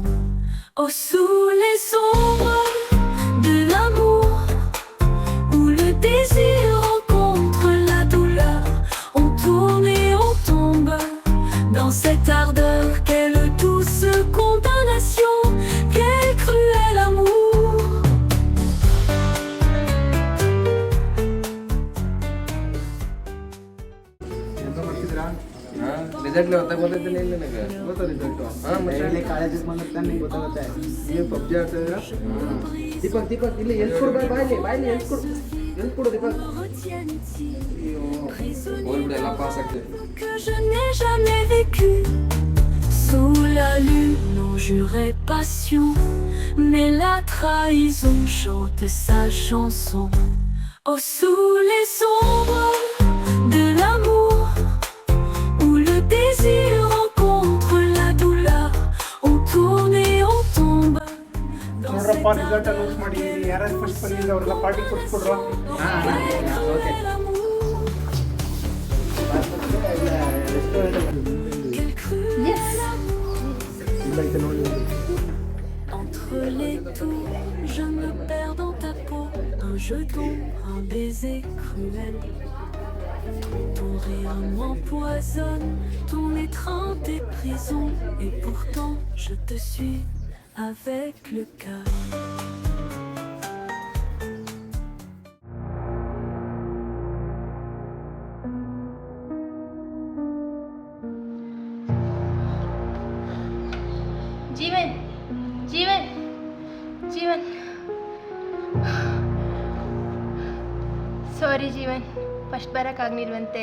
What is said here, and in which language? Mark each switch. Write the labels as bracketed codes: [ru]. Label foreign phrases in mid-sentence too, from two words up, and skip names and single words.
[fr] Oh, sous les ombres de l'amour, où le désir rencontre la douleur, on tourne et on tombe dans cette ardeur. Quelle douce condamnation, quel cruel amour. [kn] ರಿಸಲ್ಟ್ ಹೊತ್ತಾಗ ಗೊತ್ತೈತಿಲ್ಲ ಇಲ್ಲ ನನಗೆ ಗೊತ್ತಾ ರಿಸಲ್ಟು? ಹಾಂ ಮತ್ತೆ ಕಾಲೇಜಿಗೆ ಬಂದ್ರೆ ತಾನೇ ಗೊತ್ತಾಗುತ್ತೆ. ನೀವು ಪಬ್ಜಿ ಆಡ್ತಾ ಇದ್ದೀರಾ? ದೀಪಕ್ ಇಲ್ಲಿ ಎಲ್ಸ್ಕೊಡು ಬಾಯ್ಲಿ ಎಲ್ಸ್ಕೊಡು ದೀಪಕ್. ಹೋಗ್ಬಿಡು ಎಲ್ಲ ಪಾಸ್ ಆಗ್ತದೆ. [fr] Que je n'ai jamais vécu. Sous la lune, on jurait passion, mais la trahison chante sa chanson. Oh, sous les ombres de l'amour, où le désir rencontre la douleur, on tourne et on tombe dans cette [en] result announce [kn] ಮಾಡಿ ಯಾರು ಫಸ್ಟ್ ಬಂದಿದ್ದು ಅವ್ರೆಲ್ಲ ಪಾರ್ಟಿ ಕೊಡ್ಸ್ಕೊಡ್ರು. [fr] Entre les tours, je me perds dans ta peau. Un jeton, un baiser cruel. Ton rire m'empoisonne, ton étreinte est prison. Et pourtant, je te suis avec le cœur. [kn] ಜೀವನ್ ಜೀವನ್ ಜೀವನ್ ಸಾರಿ ಜೀವನ್, ಫಸ್ಟ್ ಬರೋಕ್ಕಾಗ್ನಿಲ್ವಂತೆ.